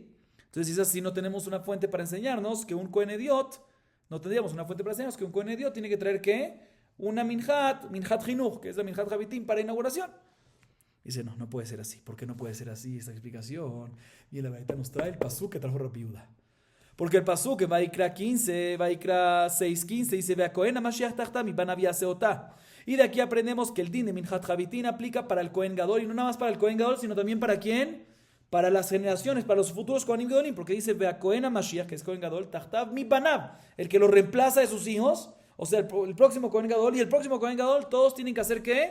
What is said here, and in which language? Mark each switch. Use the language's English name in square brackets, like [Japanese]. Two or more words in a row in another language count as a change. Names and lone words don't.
[Spanish] Entonces, si es así, no tenemos una fuente para enseñarnos que un [Hebrew] כהן הדיוט, [Spanish] no tendríamos una fuente para enseñarnos que un [Hebrew] כהן הדיוט [Spanish] tiene que traer ¿qué? Una [Hebrew] מנחת חינוך, [Spanish] que es la [Hebrew] מנחת חביתין [Spanish] para inauguración. Dice, no puede ser así. ¿Por qué no puede ser así esta explicación? Y la verdad nos trae el pasuk que trajo Rabbi Yehuda. Porque el pasuk en Vaikra 6:15 dice, [Hebrew] והכהן המשיח תחתיו מבניו יעשה אותה. [Spanish] Y de aquí aprendemos que el din de [Hebrew] מנחת חביתין [Spanish] aplica para el [Hebrew] כהן גדול, [Spanish] y no nada más para el [Hebrew] כהן גדול, [Spanish] sino también para ¿quién? Para las generaciones, para los futuros [Hebrew] כהנים גדולים, [Spanish] porque dice, [Hebrew] והכהן המשיח, [Spanish] que es [Hebrew] כהן גדול, תחתיו מבניו, [Spanish] el que lo reemplaza de sus hijos, o sea, el próximo [Hebrew] כהן גדול [Spanish] y el próximo [Hebrew] כהן גדול, [Spanish] todos tienen que hacer ¿qué?